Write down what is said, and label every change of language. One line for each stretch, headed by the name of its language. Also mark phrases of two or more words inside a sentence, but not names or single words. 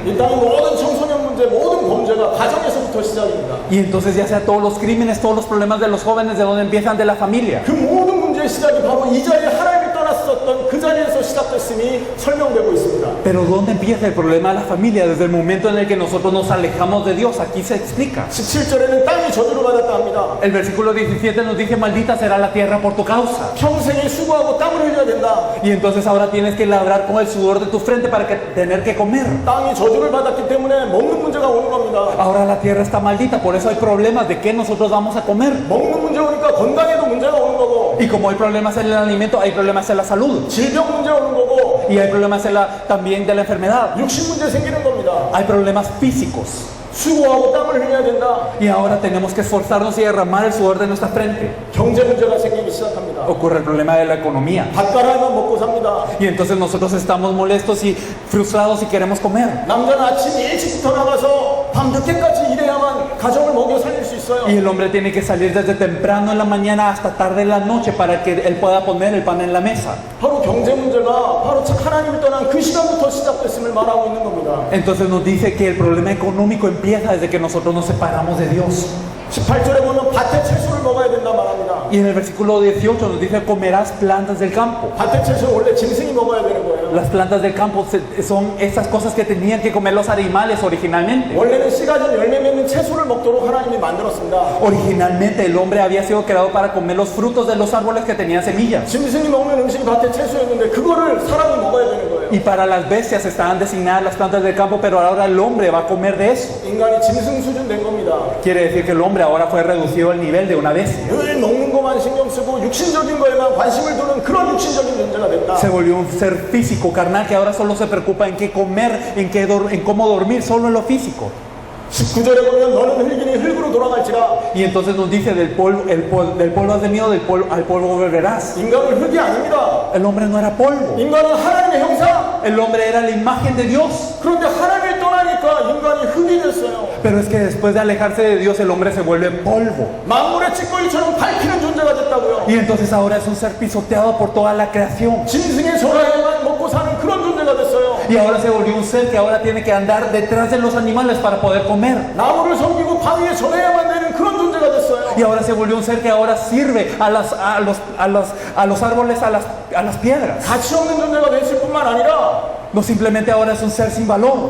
Korean: 일단 모든 청소년 문제, 모든 범죄가 가정에서부터 시작입니다.
Spanish: Y entonces ya sea todos los crímenes, todos los problemas de los jóvenes, ¿de dónde empiezan? De la familia.
Korean: 그 모든 문제의 시작이 바로 이 자리에 하나님이 떠났었던 그 자리에서 시작됐음이 설명되고 있습니다.
Spanish: Pero ¿dónde empieza el problema de la familia? Desde el momento en el que nosotros nos alejamos de Dios. Aquí se explica.
Korean: 17절에는 땅이 저주를 받았다 합니다.
Spanish: El versículo 17 nos dice, maldita será la tierra por tu causa.
Korean: 평생에 수고하고 땀을 흘려야 된다.
Spanish: Y entonces ahora tienes que labrar con el sudor de tu frente para tener que comer.
Korean: 땅이 저주를 받았기 때문에 먹는 문제가 오는 겁니다.
Spanish: Ahora la tierra está maldita, por eso hay problemas de qué nosotros vamos a comer.
Korean: 먹는 문제 오니까 건강에도 문제가 오는 거고,
Spanish: Y como hay problemas en el alimento, hay problemas en la salud.
Korean: 질병 문제 오는 거고,
Spanish: Y hay problemas también de la enfermedad.
Korean: 육신 문제 생기는 겁니다.
Spanish: Hay problemas físicos.
Korean: 수고하고 땀을 흘려야 된다.
Spanish: Y ahora tenemos que esforzarnos y derramar el sudor de nuestra frente.
Korean: 경제 문제가 생기기 시작합니다.
Spanish: Ocurre el problema de la economía.
Korean: 닭가락만 먹고 삽니다.
Spanish: Y entonces nosotros estamos molestos y frustrados y queremos comer.
Korean: 남자는 아침 일찍부터 나가서 밤 늦게까지 일해야만 가정을 먹여 살릴 수 있어요.
Spanish: Y el hombre tiene que salir desde temprano en la mañana hasta tarde en la noche para que él pueda poner el pan en la mesa.
Korean: 바로 경제 문제가 바로 하나님을 떠난 그 시간부터 시작됐음을 말하고 있는 겁니다.
Spanish: Entonces nos dice que el problema económico empieza desde que nosotros nos separamos de Dios.
Korean: 18절에 보면 밭의 채소를 먹어야 된다 말합니다.
Spanish: Y en el versículo 18 nos dice, comerás plantas del campo.
Korean: 밭의 채소는 원래 짐승이 먹어야 되는 거예요.
Spanish: Las plantas del campo son esas cosas que tenían que comer los animales originalmente.
Korean: 원래는 씨 가진 열매 맺는 채소를 먹도록 하나님이 만들었습니다.
Spanish: Originalmente el hombre había sido creado para comer los frutos de los árboles que tenían semillas.
Korean: 짐승이 먹는 음식이 밭의 채소였는데 그거를 사람이 먹어야 되는 거예요.
Spanish: Y para las bestias estaban designadas las plantas del campo, pero ahora el hombre va a comer de eso.
Korean: 인간이 짐승 수준 된 겁니다.
Spanish: Quiere decir que el hombre ahora fue reducido al nivel de una bestia.
Korean: 늘 먹는 것만 신경 쓰고 육신적인 거에만 관심을 두는 그런 육신적인 존재가 됐다.
Spanish: Se volvió un ser físico, carnal, que ahora solo se preocupa en qué comer, en cómo dormir, solo en lo físico.
Korean: 19절에 보면 너는 흙이니 흙으로 돌아갈지라.
Spanish: Y entonces nos dice, del polvo has venido, al polvo volverás.
Korean: 인간은 흙이 아닙니다.
Spanish: El hombre no era polvo.
Korean: 인간은 하나님의 형상.
Spanish: El hombre era la imagen de Dios.
Korean: 그런데 하나님을 떠나니까 인간이 흙이 됐어요.
Spanish: Pero es que después de alejarse de Dios, el hombre se vuelve polvo.
Korean: 만물의 찌꺼기처럼 밟히는 존재가 됐다고요.
Spanish: Y entonces ahora es un ser pisoteado por toda la creación.
Korean: 짐승의 소라에만 먹고 사는 그런 존재가 됐어요.
Spanish: Y ahora se volvió un ser que ahora tiene que andar detrás de los animales para poder comer.
Korean: 나무를 섬기고 바위에 전해야만 되는 그런 존재가 됐어요.
Spanish: Y ahora se volvió un ser que ahora sirve a los árboles, a las piedras.
Korean: 가치 없는 존재가 됐을 뿐만 아니라
Spanish: No simplemente ahora es un ser sin valor,